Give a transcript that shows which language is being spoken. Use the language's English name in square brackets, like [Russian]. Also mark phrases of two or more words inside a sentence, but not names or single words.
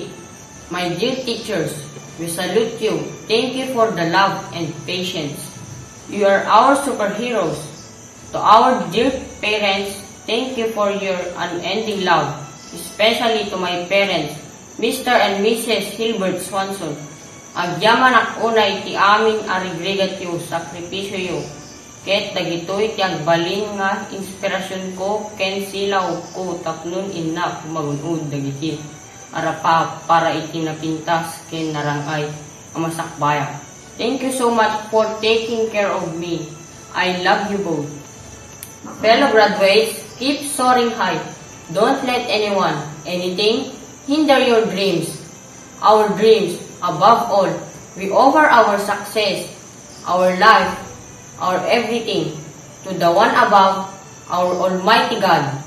[English] My dear teachers, we salute you. Thank you for the love and patience. You are our superheroes. To our dear parents, thank you for your unending love, especially to my parents, Mr. and Mrs. Hilbert Swanson. [Iloko] Agyaman unay ti aming arigregatyo sakripisyo ket dagitoy ti agbalin nga inspirasyon ko ken silaw ko tapnon innak magunod dagiti arapa para itinapintas ken narangay amasakbaya. [English] Thank you so much for taking care of me. I love you both. Fellow graduates, keep soaring high. Don't let anyone, anything, hinder your dreams. Our dreams, above all, we offer our success, our life, our everything, to the one above, our Almighty God.